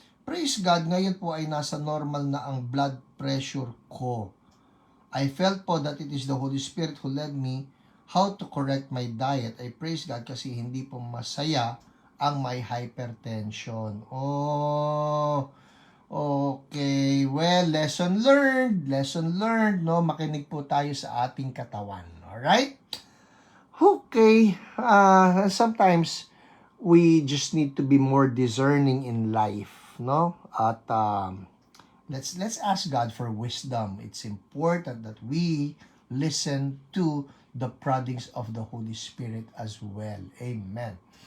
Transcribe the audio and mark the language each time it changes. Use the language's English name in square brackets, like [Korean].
[Filipino] Praise God, ngayon po ay nasa normal na ang blood pressure ko. [English] I felt po that it is the Holy Spirit who led me how to correct my diet. I praise God [Filipino] kasi hindi po masaya ang may hypertension. [English] Oh, okay. Well, lesson learned, no? [Filipino] Makinig po tayo sa ating katawan. [English] Alright? Okay. Sometimes, we just need to be more discerning in life, no? At, let's ask God for wisdom. It's important that we listen to the proddings of the Holy Spirit as well. Amen.